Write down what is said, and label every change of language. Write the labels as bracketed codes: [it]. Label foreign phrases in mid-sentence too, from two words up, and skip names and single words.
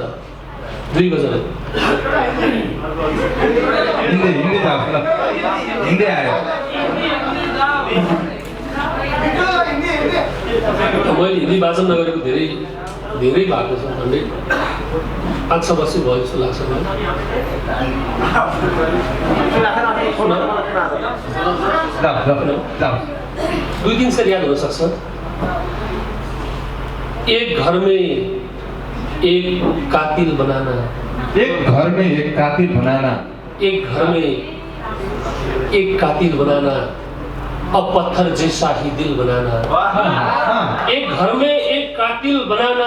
[ne] 2 गजल मैले हिन्दी वाचन नगरेको धेरै भएको छ। 5-6 वर्ष भयो जस्तो लाग्छ मलाई। 2-3 शेर याद हुन सक्छ। [hi] एक घर में एक कातिल बनाना। एक घर में एक कातिल बनाना। एक घर में एक कातिल बनाना। अब पत्थर जैसा ही दिल बनाना। एक घर में एक कातिल बनाना।